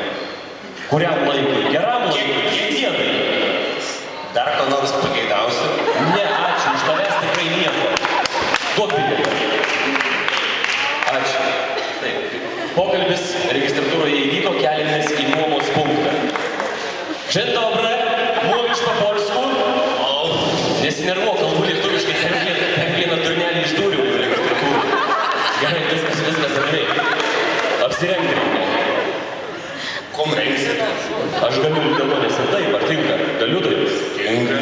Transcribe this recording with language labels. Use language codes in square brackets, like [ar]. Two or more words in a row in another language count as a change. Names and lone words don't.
[lt] Kuriam laikui? Geram laikui? Kiek dienai? Dar ko nors pageidausi? Ne, ačiū, iš tavęs tikrai nieko. Duok bilietą. Ačiū. Taip. Pokalbis registratūroje įvyko, keliamės į nuomos punktą. [pl] Dzień dobry, mówisz po polsku? [lt] Nesinervuok, kalbu lietuviškai, ten vieną turnelį išdūriau į registratūrą. Gerai, viskas ramiai. Apsirengti reikia. Kom rengsite? Aš galiu dėlionės ir taip, ar tinka? Galiu taip? Tinka.